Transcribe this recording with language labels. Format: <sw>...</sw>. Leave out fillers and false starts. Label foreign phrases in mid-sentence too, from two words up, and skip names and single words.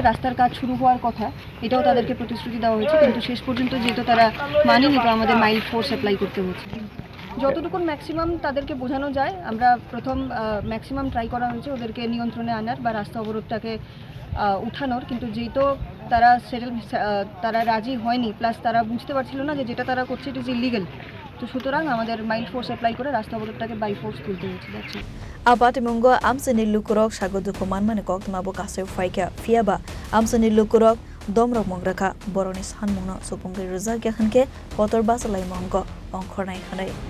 <bn>রাস্তার কাজ শুরু হওয়ার কথা এটাও তাদেরকে প্রতিশ্রুতি দেওয়া হয়েছে কিন্তু শেষ পর্যন্ত যেহেতু তারা মানেনি তো আমাদের</bn> <en>mild force apply</en> <bn>করতে হয়েছে যতটুকু ম্যাক্সিমাম তাদেরকে বোঝানো যায় আমরা প্রথম</bn> <en>maximum try</en> <bn>করা হয়েছে ওদেরকে নিয়ন্ত্রণে আনার বা রাস্তা অবরোধটাকে উঠানোর কিন্তু যেহেতু তারা রাজি হয়নি প্লাস তারা বুঝতে পারছিল না যে যেটা তারা করছে</bn> <en>it is illegal</en> <bn>তো সুতরাং আমাদের</bn> <en>mild force apply</en> <bn>করে রাস্তা অবরোধটাকে</bn> <en>by force</en> <bn>তুলতে হয়েছে যাচ্ছে</bn> <trp>Patimung Amchaini Lukurok Sagoduko Manmani Kokmabo Kasai Faika Fiaba Amchaini Lukurok Domrok Mongraka Boroni Sanmungno Supungri Rosajakliya Khanke Kotor Basalai Mongo Hangkhor nai khanai</trp>